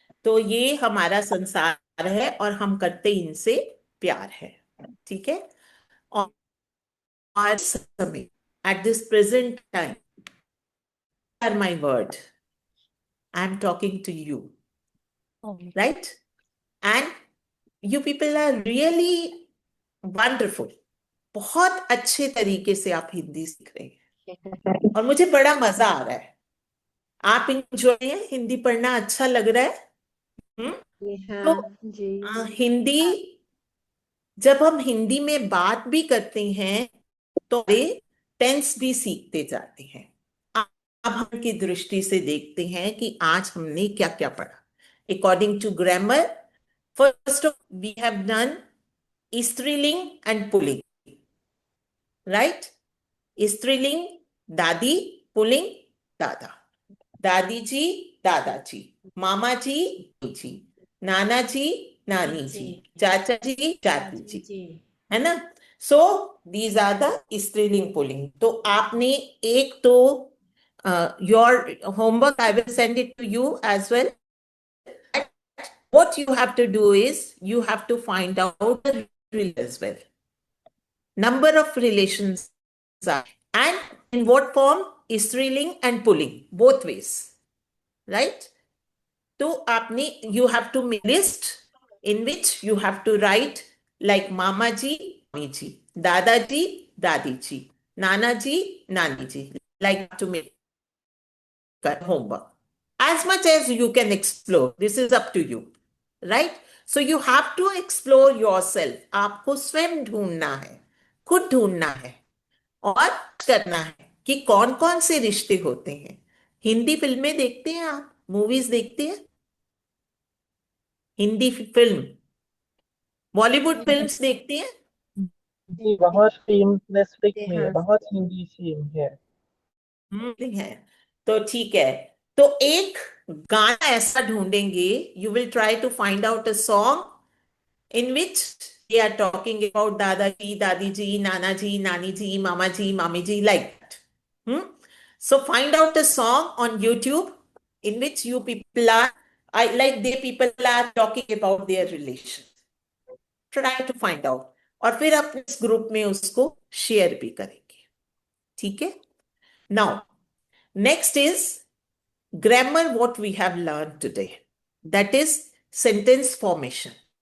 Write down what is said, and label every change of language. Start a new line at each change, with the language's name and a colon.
Hindi: तो ये हमारा संसार है और हम करते इनसे प्यार है. ठीक है. और आज समय,
English: at this present time, are my word. I am talking to you, right? And you people are really wonderful.
Hindi: बहुत अच्छे तरीके से आप हिंदी सीख रहे हैं और मुझे बड़ा मजा आ रहा है. आप इंजॉय है? हिंदी पढ़ना अच्छा लग रहा है? तो हिंदी, जब हम हिंदी में बात भी करते हैं तो टेंस भी सीखते जाते हैं. अब हम की दृष्टि से देखते हैं कि आज हमने क्या क्या पढ़ा. According to grammar, first we have done स्त्रीलिंग एंड पुल्लिंग, राइट? स्त्रीलिंग दादी, पुल्लिंग दादा. दादी जी, दादाजी, मामा जी, जी, नाना जी, नानी जी, चाचा जी, चाची जी, है ना?
English: So these are the स्त्रीलिंग पुल्लिंग.
Hindi: तो आपने एक तो
English: Your homework, I will send it to you as well. What you have to do is you have to find out the relation as well. Number of relations are, and in what form? Strilling and pulling, both ways, right? So आपने, you have to make list in which you have to write like Mama ji, Mami ji, Dada ji, Dadi ji, Nana ji, Nani ji, like to make homework. As much as you can explore, this is up to you, right? So you have to explore yourself.
Hindi: आपको स्वयं ढूंढना है, खुद ढूंढना है और करना है कि कौन कौन से रिश्ते होते हैं. हिंदी फिल्में देखते हैं आप? मूवीज देखते हैं? हिंदी फिल्म, बॉलीवुड फिल्म्स देखते हैं? जी, बहुत फिल्म नेटफ्लिक्स में बहुत हिंदी फिल्म है. है. तो ठीक है. तो एक गाना ऐसा ढूंढेंगे.
English: You will try to find out a song in which they are talking about dadaji, dadi ji, nana ji, nani ji, mama ji, mami ji, like that. So find out a song on YouTube in which you people are, people are talking about their relation. Try to find out.
Hindi: और फिर अपने इस group में उसको शेयर भी करेंगे. ठीक है?
English: Now, next is grammar, what we have learned today. That is sentence formation.